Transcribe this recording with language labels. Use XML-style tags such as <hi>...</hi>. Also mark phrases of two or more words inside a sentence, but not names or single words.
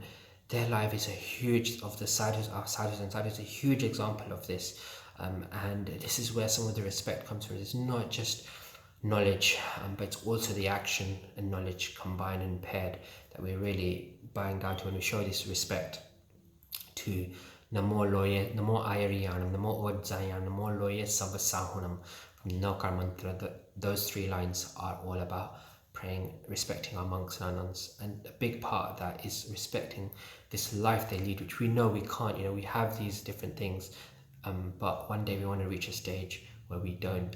<en>Their life is a huge, of the sadhus, our sadhus and sadhus, a huge example of this. And this is where some of the respect comes from. It's not just knowledge, but it's also the action and knowledge combined and paired that we're really bowing down to when we show this respect to</en> <pra>Namo Loye, Namo Ayariyanam, Namo Odzayanam, Namo Loye Sabasahunam</pra> <en>from the Nokar Mantra. Those 3 lines are all about praying, respecting our monks and our nuns. And a big part of that is respecting this life they lead, which we know we can't. We have these different things, but one day we want to reach a stage where we don't.</en>